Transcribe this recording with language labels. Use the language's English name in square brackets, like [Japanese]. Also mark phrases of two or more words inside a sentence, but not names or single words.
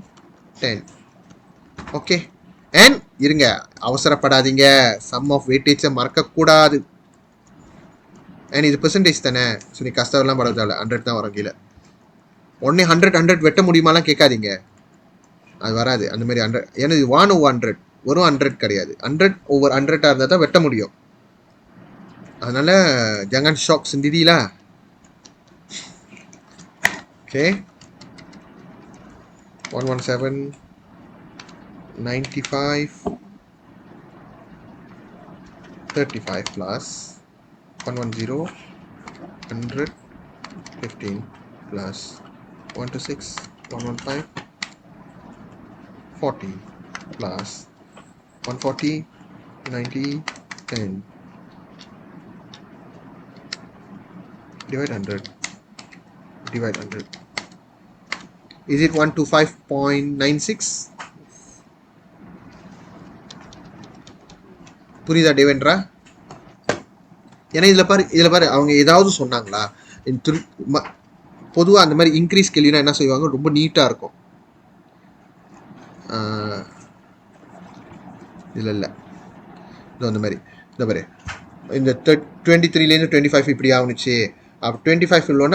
[Tamil] 10 ஓகே அண்ட் இருங்க அவசரப்படாதீங்க [English] sum of weightage [Tamil] மறக்கக்கூடாது அண்ட் இது பெர்சன்டேஜ் தானே ஸோ நீ கஷ்டம்லாம் பட தேவை 100 தான் வரும் கீழே உடனே 100 வெட்ட முடியுமாலாம் கேட்காதீங்க அது வராது அந்த மாதிரி 100 ஏன்னா இது 1/100 வெறும் 100 கிடையாது 100/100 இருந்தால் தான் வெட்ட முடியும் அதனால [Malay] jangan shock sendirilah okay [English] 117 95 35 plus 110 100 15 plus 126 115 40 plus 140 90 10 divide 100 divide 100 is it 125.96 [Tamil] புரியுதா தேவேந்திரா ஏன்னா இதில் பாரு அவங்க ஏதாவது சொன்னாங்களா பொதுவாக அந்த மாதிரி இன்க்ரீஸ் கேள்வினா என்ன செய்வாங்க ரொம்ப நீட்டாக இருக்கும் இல்லை இது அந்த மாதிரி இந்த மாதிரி இந்த 23லேருந்து 25 இப்படி ஆகுனுச்சு அப்போ 25 இல்லைன்னா